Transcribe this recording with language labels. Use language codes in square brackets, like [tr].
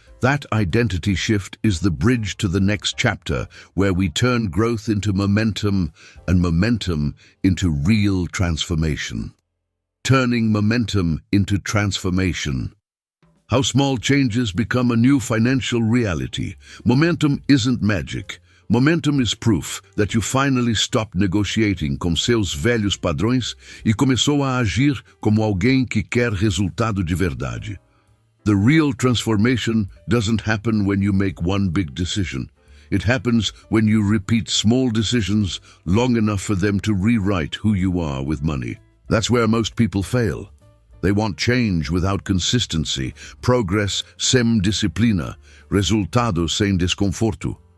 [en] That identity shift is the bridge to the next chapter, where we turn growth into momentum and momentum into real transformation. Turning momentum into transformation. How small changes become a new financial reality. Momentum isn't magic. Momentum is proof that you finally stopped negotiating [pt] com seus velhos padrões e começou a agir como alguém que quer resultado de verdade. [en] The real transformation doesn't happen when you make one big decision. It happens when you repeat small decisions long enough for them to rewrite who you are with money. That's where most people fail. They want change without consistency, progress [pt] sem disciplina, resultado sem desconforto.